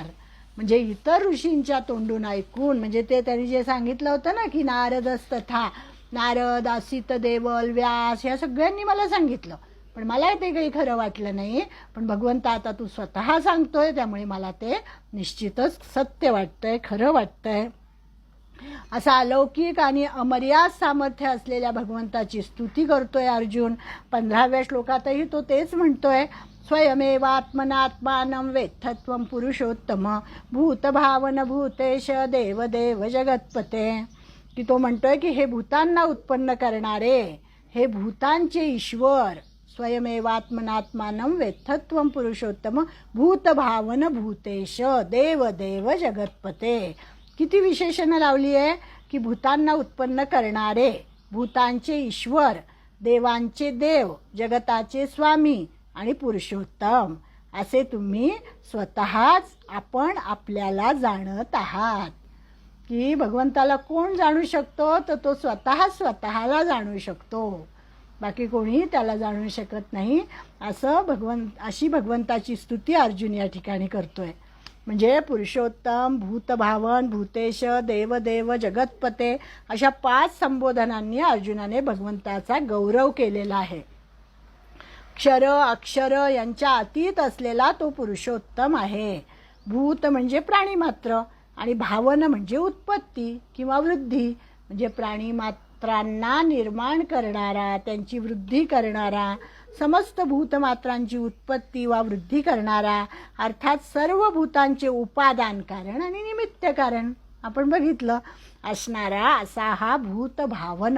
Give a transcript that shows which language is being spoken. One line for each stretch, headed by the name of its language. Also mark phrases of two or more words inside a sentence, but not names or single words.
Marathi: म्हणजे इतर ऋषींच्या तोंडून ऐकून, म्हणजे ते त्यांनी जे सांगितलं होतं ना की नारदस्तथा, नारद, असित देवल, व्यास या सगळ्यांनी मला सांगितलं, पण मला ते काही खरं वाटलं नाही. पण भगवंत आता तू स्वतः सांगतोय त्यामुळे मला ते निश्चितच सत्य वाटतंय, खरं वाटतंय. असा अलौकिक आणि अमर्याद सामर्थ्य असलेल्या भगवंताची स्तुती करतोय अर्जुन. 15व्या श्लोकातही तो तेच म्हणतोय,
Sanskrit: स्वयमेवात्मनात्मानं वेत्थत्वं पुरुषोत्तम भूतभावन भूतेश देवदेव जगत्पते.
Marathi: की तो म्हणतोय की हे भूतांना उत्पन्न करणारे, हे भूतांचे ईश्वर,
Sanskrit: स्वयमेवात्मनात्मानं वेत्थत्वं पुरुषोत्तम भूतभावन भूतेश देवदेव जगत्पते.
Marathi: किती विशेषणं लावली आहे की भूतांना उत्पन्न करणारे, भूतांचे ईश्वर, देवांचे देव, जगताचे स्वामी आणि पुरुषोत्तम असे तुम्ही स्वतःच आपण आपल्याला जाणत आहात. की भगवंताला कोण जाणू शकतो, तर तो स्वतःला जाणू शकतो, बाकी कोणी त्याला जाणू शकत नाही. अशी भगवंताची स्तुती अर्जुन या ठिकाणी करतोय. म्हणजे पुरुषोत्तम, भूतभावन, भूतेश, देवदेव, जगत्पते अशा 5 संबोधनांनी अर्जुनाने भगवंताचा गौरव केलेला आहे. क्षर अक्षर यांच्या अतीत असलेला तो पुरुषोत्तम आहे. भूत म्हणजे प्राणीमात्र आणि भावन म्हणजे उत्पत्ती किंवा वृद्धी, म्हणजे प्राणीमात्रांना निर्माण करणारा, त्यांची वृद्धी करणारा, समस्त भूतमात्रांची उत्पत्ती वा वृद्धी करणारा, अर्थात सर्व भूतांचे उपादान कारण आणि निमित्त कारण आपण बघितलं असणारा असा हा भूतभावन.